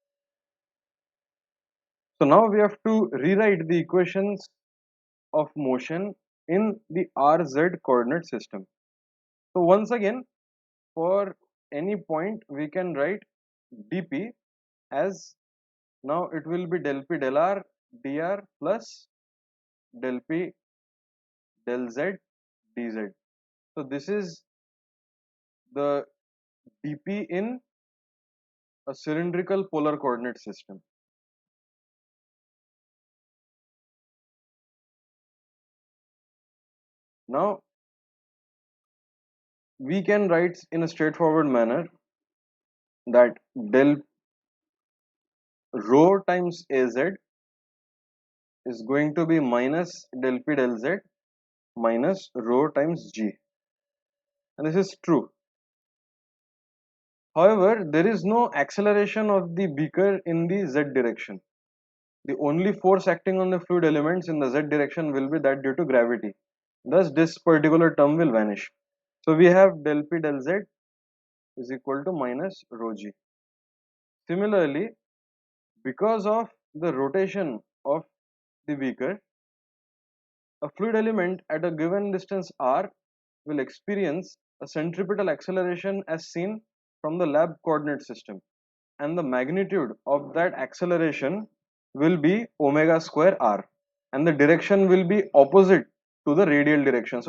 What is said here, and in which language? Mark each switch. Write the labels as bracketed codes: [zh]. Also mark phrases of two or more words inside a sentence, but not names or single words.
[en] So now we have to rewrite the equations of motion in the RZ coordinate system. So once again, for any point we can write dp as, now it will be del p del r dr plus del p del z dz. So this is the dp in a cylindrical polar coordinate system. Now we can write in a straightforward manner that del rho times az is going to be minus del p del z minus rho times g, and this is true. However, there is no acceleration of the beaker in the z direction. The only force acting on the fluid elements in the z direction will be that due to gravity. Thus, this particular term will vanish. So we have del p del z is equal to minus rho g. Similarly, because of the rotation of the beaker, a fluid element at a given distance r will experience a centripetal acceleration as seen from the lab coordinate system, and the magnitude of that acceleration will be omega square r, and the direction will be opposite to the radial direction.